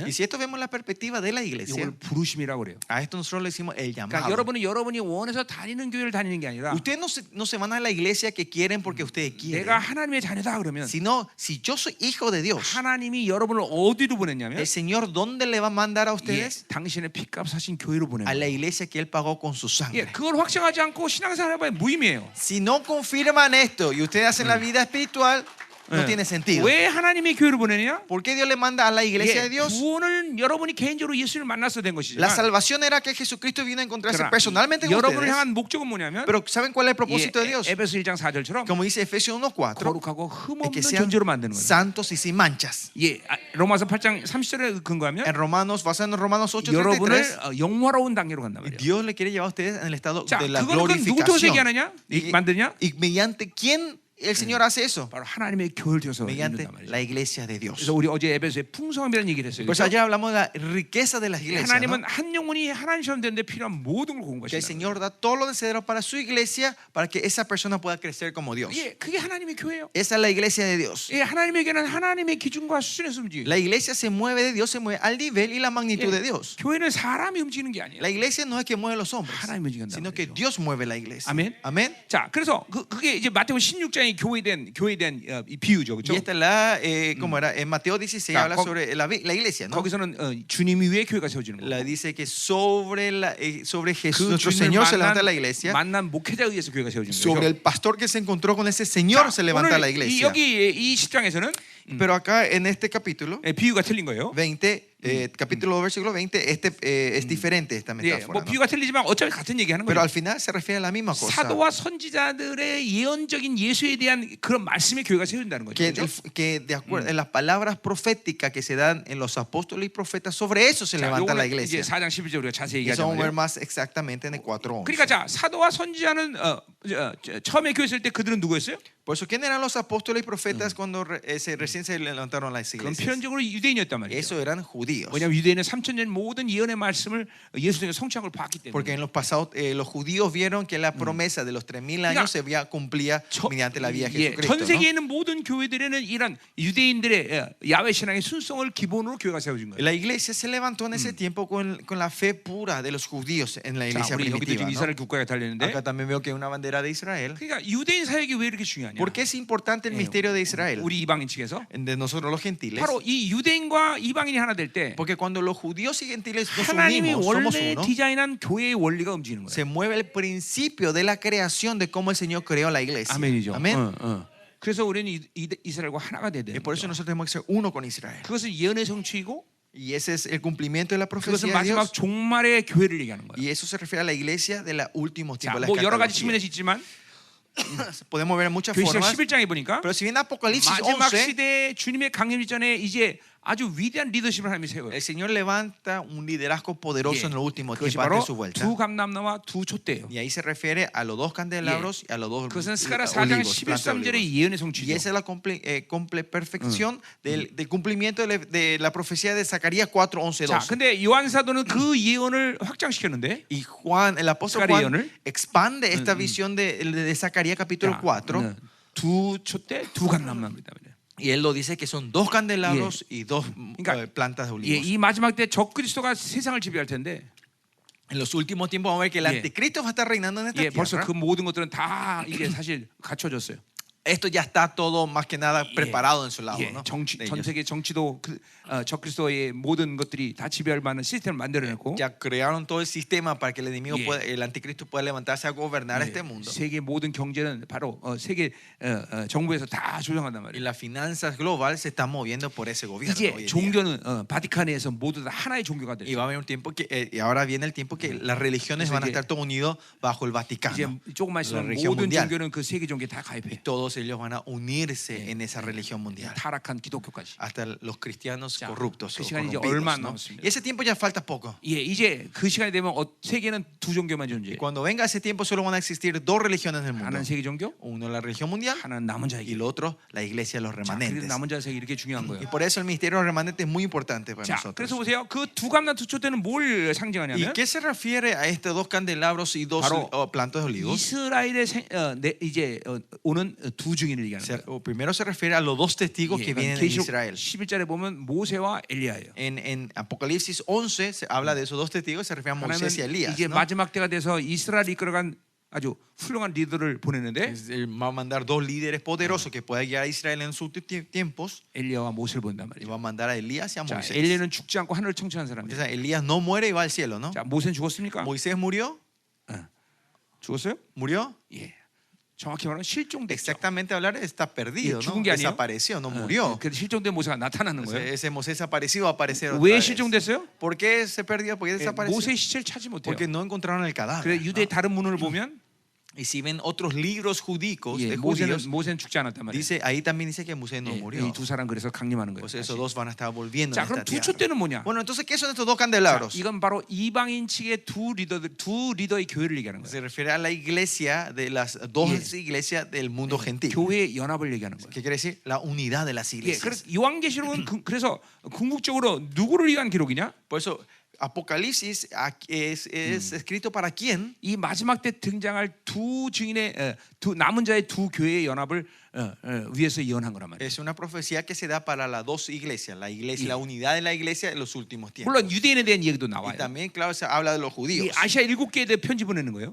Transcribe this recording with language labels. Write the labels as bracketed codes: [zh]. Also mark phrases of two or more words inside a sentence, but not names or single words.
[es] Y si esto vemos la perspectiva de la iglesia, [ko] 이걸 부르심이라고 그래요. [es] a esto nosotros le decimos el [ko] 그러니까 [es] llamado. [ko] 여러분이 원해서 다니는 교회를 다니는 게 아니라 [es] Ustedes no se van a la iglesia que quieren porque ustedes quieren. [ko] 내가 하나님의 자녀다 그러면 [es] Sino, si yo soy hijo de Dios, [ko] 하나님이 여러분을 어디로 보냈냐면 [es] el Señor, ¿dónde le va a mandar a [ko] 예, [es] ustedes? [ko] 당신의 피값 사신 교회로 보낸 [es] A la [ko] 거예요. [es] iglesia que Él pagó con su [ko] 예, [es] sangre. [ko] 그걸 확정하지 않고 신앙생활 해봐야 무의미해요. [es] Si no confirman esto y ustedes hacen la vida espiritual, no tiene sentido. [ko] 왜 하나님의 교회를 보내냐? [es] ¿Por qué Dios le manda a la iglesia de [ko] 예, [es] Dios? [ko] 구원은 여러분이 개인적으로 예수를 만나서 된 [es] La [ko] 것이지만 [es] salvación era que Jesucristo vino a encontrarse [ko] 그러나 [es] personalmente con [ko] 여러분을 [es] ustedes. [ko] 향한 목적은 뭐냐면 [es] Pero ¿saben cuál es el propósito de [ko] 예, [es] Dios? [ko] 에베소 1장 4절처럼 [es] Como dice Efesios 1:4, [ko] 거룩하고 [es] es [ko] 흠없는 [es] que sean [ko] 존재로 만드는 거예요. [es] santos y sin manchas. [ko] 예, 로마서 8장 30절에 근거하면 [es] En Romanos, basado en Romanos [ko] 여러분을 [es] 8:33, [ko] 영화로운 단계로 간단 [es] y [ko] 말이에요. [es] Dios le quiere llevar a ustedes en el estado [ko] 자, [es] de la [ko] 그거는 누구 통해서 [es] glorificación. [ko] 얘기하느냐? 만드냐? [es] ¿Y mediante quién el Señor hace eso? [ko] 바로 하나님의 교회를 통해서 [es] Mediante [ko] 이룬단 말이죠. [es] la iglesia de Dios. [ko] 그래서 우리 어제 에베소의 풍성함이라는 얘기를 했어요. [es] Por eso [ko] 그렇죠? [es] allá hablamos de la riqueza de las iglesias. ¿No? [ko] 하나님은 한 영혼이 하나님처럼 되는데 필요한 모든 걸 공부하시 [es] Que el [ko] 다 [es] Señor da todo lo necesario para su iglesia para que esa persona pueda crecer como Dios. [ko] 예, 그게 하나님의 교회예요. [es] Esa es la iglesia de Dios. [ko] 예, 하나님의 교회는 하나님의 기준과 수준에서 움직여요. [es] La iglesia se mueve de Dios, se mueve al nivel y la magnitud de Dios. [ko] 교회는 사람이 움직이는 게 아니에요. [es] La iglesia no es que mueve los hombres, [ko] 하나님이 움직인단 [es] sino que [ko] 말이죠. [es] Dios mueve la iglesia. [ko] 아멘. [es] Amén. [ko] 자, 그래서 그게 이제 마태복음 16장의 교회에 대한 이 비유죠, 그렇죠? [es] Y esta es la, ¿cómo era? En Mateo 16 Ya, habla sobre la iglesia, ¿no? [ko] 거기서는 주님 위에 교회가 세워지는 거예요. [es] La dice que sobre Jesús, [ko] 그 [es] nuestro [ko] 주님을 [es] Señor se levanta la iglesia. [ko] 만난 목회자에 의해서 교회가 세워지는 [es] Sobre [ko] 거예요. [es] el pastor que se encontró con ese Señor se levanta la iglesia. [ko] 여기 이 10장에서는 [es] Pero acá en este capítulo [ko] 비유가 틀린 거예요. [es] 20, capítulo versículo 20, es diferente esta [ko] 예, [es] metáfora. [ko] 뭐 [es] ¿no? [ko] 비유가 틀리지만 어차피 같은 얘기하는 [es] Pero [ko] 거예요. [es] al final se refiere a la misma cosa. [ko] 사도와 선지자들의 예언적인 예수에 대한 그런 말씀의 교회가 세워진다는 거죠. [es] Que, [ko] 그렇죠? [es] que de acuerdo en las palabras proféticas que se dan en los apóstoles y profetas, sobre eso se [ko] 자, [es] levanta la [ko] 요거는 이제 [es] iglesia. [ko] 4장 11절 우리가 자세히 [es] Y eso vamos a ver [ko] 얘기하자면 [es] más exactamente en el 4:11. [ko] 그러니까 자, 사도와 선지자는 처음에 교회 있을 때 그들은 누구였어요? [es] Por eso, ¿quién eran los apóstoles y profetas cuando recién se levantaron las [ko] 그건 [es] iglesias? [ko] 표현적으로 유대인이었단 말이에요. [es] Eso eran judíos. [ko] 왜냐하면 유대인은 3000년 모든 예언의 말씀을 예수 통해 성취한 걸 봤기 때문에. [es] Porque en los pasados los judíos vieron que la promesa de los 3000 años se cumplía mediante la vida de [ko] 전 [es] Jesucristo. [ko] 세계에 [es] ¿no? [ko] 있는 모든 교회들에는 이런 유대인들의 야훼 신앙의 순성을 기본으로 교회가 세워진 거예요. [es] La iglesia se levantó en ese tiempo con la fe pura de los judíos en la [ko] 자, [es] iglesia [ko] 우리 여기도 [es] primitiva. [ko] 지금 [es] ¿no? [ko] 이스라엘 국가가 달렸는데. [es] Acá también veo que hay una bandera de Israel. [ko] 그러니까 유대인 사역이 왜 이렇게 중요하냐? [es] ¿Por qué es importante el misterio de Israel? [ko] 우리 이방인 측에서 [es] De nosotros los gentiles. [ko] 바로 이 유대인과 이방인이 하나 될 때 [es] Porque cuando los judíos y gentiles nos [ko] 하나님이 [es] unimos, somos [ko] 원래 [es] uno, [ko] 디자인한 교회의 원리가 움직이는 거예요. [es] se mueve el principio de la creación de cómo el Señor creó la iglesia. [ko] 아멘이죠. [es] Amén. [ko] 그래서 우리는 이스라엘과 하나가 돼야 [es] Y [ko] 돼요. [es] por eso nosotros tenemos que ser uno con Israel. [ko] 그것은 예언의 성취이고 [es] Y Y ese es el cumplimiento de la [ko] 그것은 [es] profecía de [ko] 마지막 [es] Dios. [ko] 종말의 교회를 얘기하는 거예요. [es] Y eso se refiere a la iglesia de los últimos [ko] 자, [es] tiempos. La [ko] 뭐 여러 가지 [es] escatología. [ko] 측면에서 있지만 [es] Podemos ver muchas [ko] 계시록 [es] formas. [ko] 11장에 보니까 [es] Pero si bien Apocalipsis 마지막 11, [ko] 시대에 주님의 강림 전에 이제 아주 위대한 리더십을 하나님이 세워요. [es] el Señor levanta un liderazgo poderoso en los últimos [ko] 그것이 [es] tiempos antes [ko] 바로 [es] de su vuelta. [ko] 두 감람나와 두 촛대예요. [es] Y ahí se refiere a los dos candelabros y a los dos [ko] 그것은 스가랴 4장 [es] olivos, plantas de [ko] 11, 3절의 [es] olivos. [ko] 예언의 [es] Y [ko] 성취죠. [es] esa es la perfección del cumplimiento de la profecía de Zacarías 4, 11, [ko] 자, [es] 12. [ko] 근데 요한 사도는 그 예언을 확장시켰는데 [es] Y Juan, el apóstol Zacarías, Juan, ¿no? expande esta visión de Zacarías capítulo [ko] 자, [es] 4. [ko] 두 촛대, 두 감람나입니다. [es] Y él lo dice que son dos candelabros y dos [ko] 그러니까 [es] plantas de [ko] 예, [es] olivos. [ko] 이 마지막 때 적그리스도가 세상을 지배할 텐데 [es] En los últimos tiempos vamos a ver que el [ko] 예. [es] anticristo va a estar reinando en esta [ko] 예, 벌써 [es] tierra. [ko] 그 모든 것들은 다 이게 사실 갖춰졌어요. [es] Esto ya está todo más que nada preparado en su lado, [ko] 예, [es] ¿no? [ko] 정치, [es] De [ko] 전 [es] ellos. [ko] 세계 정치도 적그리스도의 모든 것들이 다 지배할 만한 시스템을 만들어냈고 [es] Ya crearon todo el sistema para que el enemigo [ko] 예. [es] pueda, el anticristo pueda levantarse a gobernar este mundo. [ko] 세계 모든 경제는 바로 세계 정부에서 다 조정한단 [es] Y [ko] 말이에요. [es] las finanzas globales se están moviendo por ese gobierno. hoy [ko] 이제 [es] en día. [ko] 종교는 바티칸에서 모두 다 하나의 종교가 [es] Y [ko] 됐어요. [es] va a haber un tiempo que, y ahora viene el tiempo que las religiones [ko] 그래서 [es] van a [ko] 이제- [es] estar todos unidos bajo el [ko] 이제 [es] Vaticano. [ko] 조금만 [es] La [ko] 있으면 [es] religión [ko] 모든 [es] mundial. [ko] 종교는 그 세계 종교에 다 [es] Y [ko] 가입해. [es] todos ellos van a unirse en esa religión mundial. [ko] 타락한 기독교까지. [es] Hasta los cristianos [ko] 자, [es] corruptos. [ko] 그 [es] o [ko] 시간이 이제 [es] corrompidos, [ko] 얼마 안 [es] ¿no? [ko] 남았습니다. [es] Y ese tiempo ya falta poco. [ko] 예, 이제 그 시간이 되면 세계는 두 종교만 존재해. [es] Cuando venga ese tiempo solo van a existir dos religiones en el mundo. [ko] 하나는 세계 종교, [es] Uno la religión mundial [ko] 하나는 남은 [es] y [ko] 자에게. [es] el otro la iglesia de los [ko] 그래서 [es] remanentes. [ko] 남은 자에게 이렇게 중요한 [es] Y [ko] 거예요. [es] por eso el misterio de los remanentes es muy importante para [ko] 자, [es] nosotros. [ko] 그래서 보세요. 그 두 감람 두 촛대는 뭘 [es] ¿Y [ko] 상징하냐면 [es] qué se refiere a estos dos candelabros y dos [ko] 바로 [es] plantas de olivos? [ko] 이스라엘의 이제 오는 두 증인을 얘기하는 거예요. [es] Primero se refiere a los dos testigos [ko] 예, [es] que vienen [ko] 그러니까 [es] de [ko] 계시록 [es] Israel. [ko] 11절에 보면 모세와 엘리야예요. [es] En Apocalipsis 11 se habla de esos dos testigos, se refiere a Moisés y a [ko] 하나님은 [es] Elías. [ko] 이제 [es] ¿no? [ko] 마지막 때가 돼서 이스라엘 이끌어간 아주 훌륭한 리더를 보내는데 [es] Él va a mandar dos líderes poderosos que puedan guiar a Israel en sus tiempos. [ko] 엘리야와 모세를 본단 [es] Y [ko] 말이에요. [es] va a mandar a Elías y a [ko] 자, [es] Moisés. [ko] 엘리야는 죽지 않고 하늘을 청천한 사람이에요. [es] Entonces, Elías no muere y va al cielo, ¿no? [ko] 자, 모세는 죽었습니까? [es] Moisés murió, [ko] 죽었어요? [es] murió. [ko] 예. 정확히 말하면 실종됐죠. [es] Exactamente hablar está perdido, [ko] 예, [es] ¿no? [ko] 죽은 게 아니에요? [es] Desapareció, no murió. [ko] 그래서 실종된 모세가 나타나는 [es] Entonces, [ko] 거예요. [es] ese Moisés apareció va a aparecer otra [ko] 왜 [es] vez. [ko] 실종됐어요? [es] ¿Por qué se perdió? ¿Por qué [ko] 예, [es] desapareció? [ko] 모세의 시체를 찾지 못해요. [es] Porque no encontraron el [ko] 그래서 [es] cadáver. [ko] 유대 [es] ¿no? [ko] 다른 문헌을 보면 [es] Y si ven otros libros judíos [ko] 예, [es] de judíos, [ko] 모세는 죽지 않았단 말이에요. [es] dice, ahí también dice que Moisés no murió. [ko] 이 두 사람 그래서 강림하는 거예요. [es] Pues esos [ko] 다시. [es] dos van a estar volviendo [ko] 자, [es] en [ko] 그럼 [es] esta [ko] 두 [es] tierra. [ko] 촛대는 뭐냐? [es] Bueno, entonces, ¿qué son estos dos [ko] 자, [es] candelabros? [ko] 이건 바로 이방인 측의 두 리더의 교회를 얘기하는 거예요. [es] Se refiere a la iglesia de las dos [ko] 예. [es] iglesias del mundo gentil. [ko] 교회의 연합을 얘기하는 거예요. [es] ¿Qué quiere decir? La unidad de las [ko] 예, [es] iglesias. [ko] 그래서 요한계시록은 그래서 궁극적으로 누구를 위한 기록이냐? [es] Por eso, Apocalipsis es escrito para quién? [ko] 이 마지막 때 등장할 두 증인의 두 남은 자의 두 교회의 연합을 위해서 예언한 거란 말이에요. [es] Es una profecía que se da para las dos iglesias, la iglesia, la unidad de la iglesia en los últimos tiempos. [ko] 물론 유대인에 대한 얘기도 [es] Y [ko] 나와요. [es] también, claro, se habla de los [ko] 이 [es] judíos. [ko] 아시아 7개에 대해 편지 보내는 거예요.